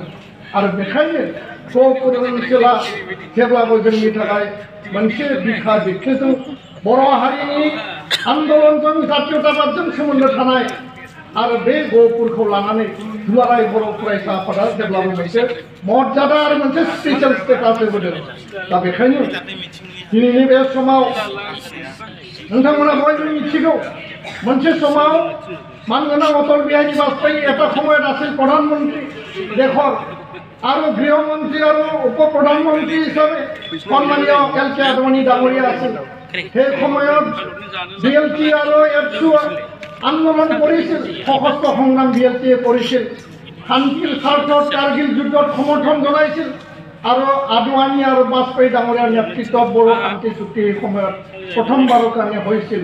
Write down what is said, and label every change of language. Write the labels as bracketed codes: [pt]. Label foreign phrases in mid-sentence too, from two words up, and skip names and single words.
[brx] आरो बेखायनो गहपुर ओनसोला जेब्लाबो जोंनि थाखाय मोनसे बिखा बिख्लोजों, बर' हारिनि आन्दलनजों, जातीयताबादजों सोमोन्दो थानाय आरो बे गहपुरखौ लानानै दुलाराय बर' फरायसा आफादा जेब्लाबो मोनसे मर्यादा आरो मोनसे स्पेसियेल स्टेटास होबोदों। दा बेखायनो दिनैनि बे समाव नोंथांमोना बयबो मिथिगौ, मोनसे समाव मानगोनां अटल बिहारी बाजपेयी [as] এটা সময়ত আছিল প্ৰধানমন্ত্ৰী দেশৰ আৰু গৃহমন্ত্ৰী আৰু উপ প্ৰধানমন্ত্ৰী হিচাপে সন্মানীয় এল.কে. আদৱানী ডাঙৰীয়া আছিল। সেই সময়ত বিএলটি আৰু এফচু আন্দোলন কৰিছিল, সশস্ত্ৰ সংগ্ৰাম বিএলটিয়ে কৰিছিল, শান্তিৰ স্বাৰ্থত কাৰ্গিল যুদ্ধত সমৰ্থন জনাইছিল আৰু আদৱানী আৰু বাজপেয়ী ডাঙৰীয়াৰ নেতৃত্বত বড়ো শান্তি চুক্তি এই সময়ত প্ৰথমবাৰৰ কাৰণে হৈছিল।